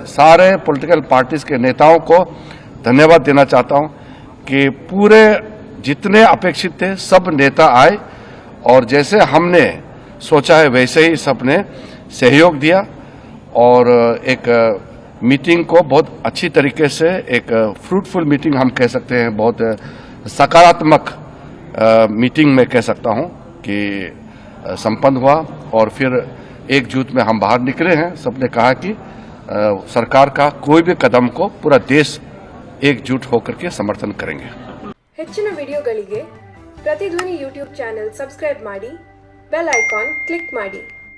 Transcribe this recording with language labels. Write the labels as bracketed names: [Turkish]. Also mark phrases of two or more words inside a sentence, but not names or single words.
[Hindi] सारे [English] political parties [Hindi] के नेताओं को धन्यवाद देना चाहता हूं कि पूरे जितने अपेक्षित थे सब नेता आए और जैसे हमने सोचा है वैसे ही सबने सहयोग दिया और एक मीटिंग को बहुत अच्छी तरीके से, एक [English] fruitful meeting [Hindi] हम कह सकते हैं, बहुत सकारात्मक मीटिंग में कह सकता हूं कि संपन्न हुआ और फिर एकजुट में हम बाहर निकले हैं। सबने कहा कि सरकार का कोई भी कदम को पूरा देश एकजुट होकर के समर्थन करेंगे। [Kannada] ಹೆಚ್ಚಿನ ವಿಡಿಯೋಗಳಿಗೆ ಪ್ರತಿಧ್ವನಿ [English] YouTube channel subscribe [Kannada] ಮಾಡಿ, [English] bell icon click [Kannada] ಮಾಡಿ।